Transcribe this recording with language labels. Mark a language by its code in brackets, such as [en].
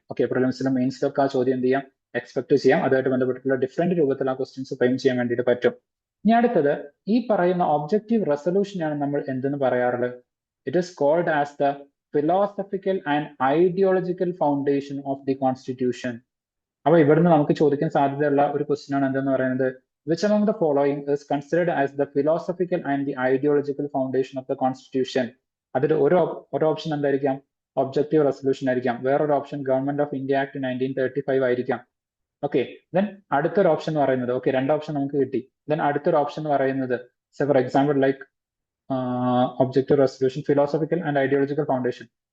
[ml] Okay, പ്രിലിംസിലും മെയിൻസിലൊക്കെ ആ ചോദ്യം എന്ത് ചെയ്യാം, എക്സ്പെക്ട് ചെയ്യാം. അതുമായിട്ട് ബന്ധപ്പെട്ടിട്ടുള്ള ഡിഫറെന്റ് രൂപത്തിൽ ആ ക്വസ്റ്റ്യൻസ് ഫ്രെയിം ചെയ്യാൻ വേണ്ടിയിട്ട് പറ്റും. ഇനി അടുത്തത്, ഈ പറയുന്ന ഒബ്ജക്റ്റീവ് റെസൊല്യൂഷനാണ് നമ്മൾ എന്തെന്ന് പറയാറുള്ളത്, [en] It is called as the philosophical and ideological foundation of the constitution. [ml] അപ്പൊ ഇവിടുന്ന് നമുക്ക് ചോദിക്കാൻ സാധ്യതയുള്ള ഒരു ക്വസ്റ്റ്യൻ ആണ് എന്തെന്ന് പറയുന്നത്, [en] Which among the following is considered as the philosophical and the ideological foundation of the constitution? [ml] അതിൽ ഒരു ഓപ്ഷൻ എന്തായിരിക്കാം, ഒബ്ജക്റ്റീവ് റെസൊല്യൂഷൻ ആയിരിക്കാം. വേറൊരു option government of India act 1935 ആയിരിക്കാം. ഓക്കെ, ദെൻ അടുത്തൊരു ഓപ്ഷൻ എന്ന് പറയുന്നത്, ഓക്കെ, രണ്ട് ഓപ്ഷൻ നമുക്ക് കിട്ടി. ദെൻ അടുത്തൊരു ഓപ്ഷൻ എന്ന് പറയുന്നത്, for example like objective resolution philosophical and ideological foundation.